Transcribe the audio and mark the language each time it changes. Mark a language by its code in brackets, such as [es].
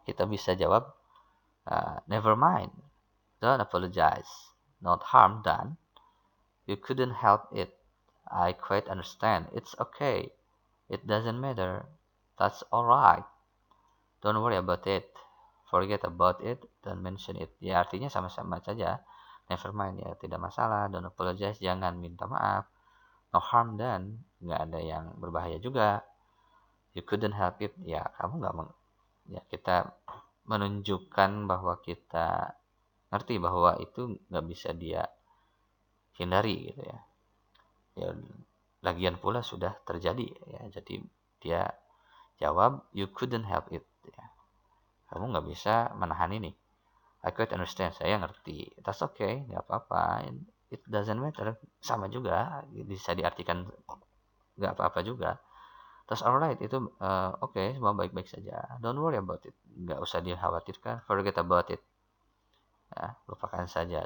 [en] Kita bisa jawab, never mind, don't apologize, not harm done, you couldn't help it, I quite understand, it's okay, it doesn't matter, that's alright, don't worry about it, forget about it, don't mention it. [id] Ya, artinya sama-sama saja. [en] Never mind, [id] ya tidak masalah. [en] Don't apologize, [id] jangan minta maaf. [en] No harm done, [id] nggak ada yang berbahaya juga. [en] You couldn't help it, [id] ya kamu nggak ya kita menunjukkan bahwa kita ngerti bahwa itu nggak bisa dia hindari, gitu ya. Ya lagian pula sudah terjadi, ya. Jadi dia jawab, [en] you couldn't help it, [id] ya. Kamu nggak bisa menahan ini. [en] I quite understand, [id] saya ngerti. [en] That's okay, [id] nggak apa-apa. [en] It doesn't matter, [id] sama juga, bisa diartikan nggak apa-apa juga. [en] That's alright, [id] itu okay, semua baik-baik saja. [en] Don't worry about it, [id] nggak usah dikhawatirkan. [en] Forget about it, [id] ya, lupakan saja.